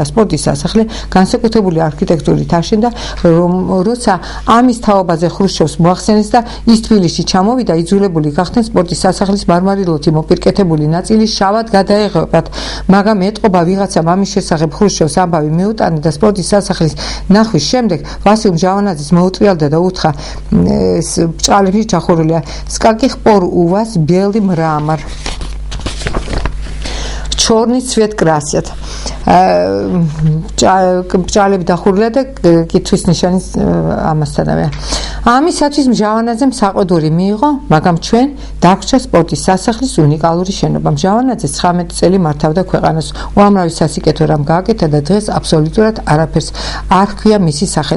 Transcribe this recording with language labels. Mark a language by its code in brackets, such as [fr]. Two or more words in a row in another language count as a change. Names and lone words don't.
[ka] სპორტის სასახლე განსაკუთრებული არქიტექტურით აშენდა, როცა ამის თაობაზე ხრუშჩოვს მოახსენეს და ის თბილისში ჩამოვიდა, იძულებული გახდნენ სპორტის სასახლის მარმარილოთი მოპირკეთებული ნაწილი შავად გადაეღებათ, მაგრამ ეტყობა ვიღაცამ ამის შესახებ ხრუშჩოვს ამბავი მეუტანა და სპორტის სასახლის ნახვის შემდეგ ვასილ მჟავანაძის მოუწვიალდა და უთხრა ბჭყალებში ჩახურულია [ru] с каких пор у вас белый мрамор? Черный цвет красят. [ka] ბჭყალები დახურულია და კითხვის ნიშანი ამასთანავე. ამისათვის მჟავანაძემ საყვედური მიიღო, მაგრამ ჩვენ დაგვრჩა სპორტის სასახლის უნიკალური შენობა. მჟავანაძე 19 წელი მართავდა ქვეყანას. უამრავი სასიკეთო რამ გააკეთა და დღეს აბსოლუტურად არაფერს არ ჰქვია მისი სახელი.